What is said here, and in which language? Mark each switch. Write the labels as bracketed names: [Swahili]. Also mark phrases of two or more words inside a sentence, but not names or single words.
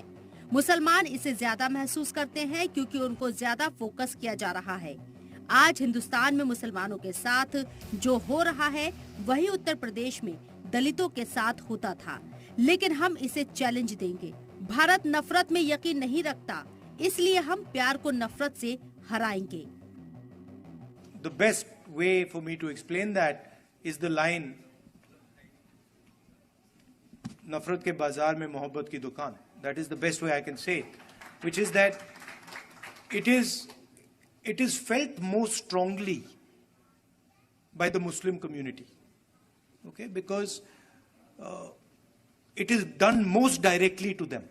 [Hindi] मुसलमान इसे ज्यादा महसूस करते हैं क्योंकि उनको ज्यादा फोकस किया जा रहा है। आज हिंदुस्तान में मुसलमानों के साथ जो हो रहा है वही उत्तर प्रदेश में दलितों के साथ होता था, लेकिन हम इसे चैलेंज देंगे। भारत नफरत में यकीन नहीं रखता, इसलिए हम प्यार को नफरत से हराएंगे। [English] The best way for me to explain that is the line, [Hindi] नफरत के बाजार में मोहब्बत की दुकान. [English] That is the best way I can say it, which is that it is felt most strongly by the Muslim community, okay, because it is done most directly to them.